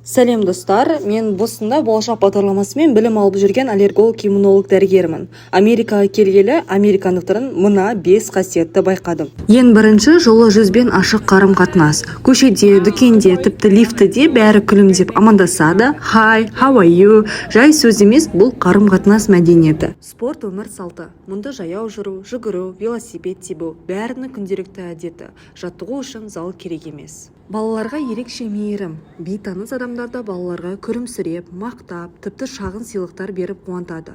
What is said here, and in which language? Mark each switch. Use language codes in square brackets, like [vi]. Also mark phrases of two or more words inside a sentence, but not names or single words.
[kk] Сәлем достар, мен Бостонда болашақ бағдарламасымен білім алып жүрген аллерголог-иммунолог дәрігермін. Америкаға келгелі американдықтардың мына 5 қасиетті байқадым. Ең бірінші, жолы жүзбен ашық қарым-қатынас. Көшеде, дүкенде, тіпті лифтіде бәрі күлімдеп амандасады. [en] Hi, how are you? [kk] Жай сөз емес, бұл қарым-қатынас мәдениеті. Спорт өмір салты. Мұнда жаяу жүру, жүгіру, велосипед тебу, бәрінің күнделікті әдеті. Жаттығу үшін зал керек емес. Балаларға ерекше мейірім. Бейтаныс адамдарда балаларға күлімсіреп, мақтап, тіпті шағын сыйлықтар беріп қуантады.